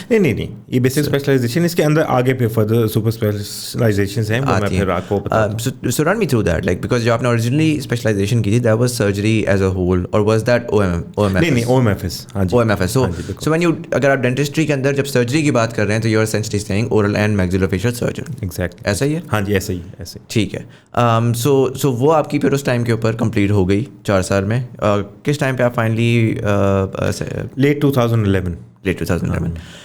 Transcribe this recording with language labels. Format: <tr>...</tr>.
<ur>نہیں یہ basic specialisation, اس کے اندر آگے پہ فردر سپر اسپیشلائزیشنز ہیں, میں پھر آپ کو بتا.</ur> <en>So run me through that, like because</en> <ur>جو آپ نے</ur> <en>originally specialization</en> <ur>کی تھی</ur> <en>that was surgery as a whole, or was that OMFS?</en> <ur>نہیں OMFS. ہاں جی</ur> <en>OMFS. So when you</en> <ur>اگر آپ ڈینٹسٹری کے اندر جب سرجری کی بات کر رہے ہیں تو</ur> <en>you are essentially saying oral and maxillofacial surgeon. Exactly.</en> <ur>ایسا ہی ہے. ہاں جی ایسے ہی. ٹھیک ہے. So وہ آپ کی پھر اس ٹائم کے اوپر کمپلیٹ ہو گئی 4 سال میں. کس ٹائم پہ آپ فائنلی</ur> <en>late 2011.</en>